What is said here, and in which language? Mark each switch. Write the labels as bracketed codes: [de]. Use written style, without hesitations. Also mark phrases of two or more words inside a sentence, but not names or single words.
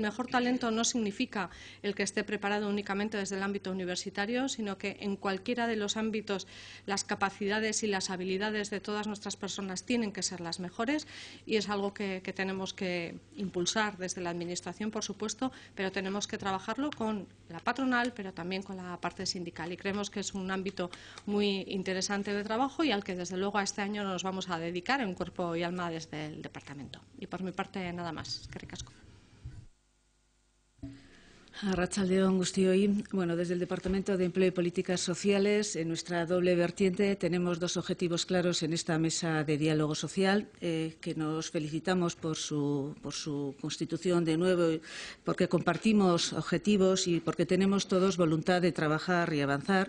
[es] mejor talento no significa el que esté preparado únicamente desde el ámbito universitario, sino que en cualquiera de los ámbitos las capacidades y las habilidades de todas nuestras personas tienen que ser las mejores, y es algo que tenemos que impulsar desde la Administración, por supuesto, pero tenemos que trabajarlo con la patronal, pero también con la parte sindical, y creemos que es un ámbito muy interesante de trabajo y al que desde luego este año nos vamos a dedicar en cuerpo y alma desde el Departamento. Y por mi parte, nada más. [eu] Eskerrik asko. Arratsaldeon guztioi. [es] Bueno, desde el Departamento de Empleo y Políticas Sociales, en nuestra doble vertiente, tenemos dos objetivos claros en esta mesa de diálogo social, que nos felicitamos por su constitución de nuevo, porque compartimos objetivos y porque tenemos todos voluntad de trabajar y avanzar.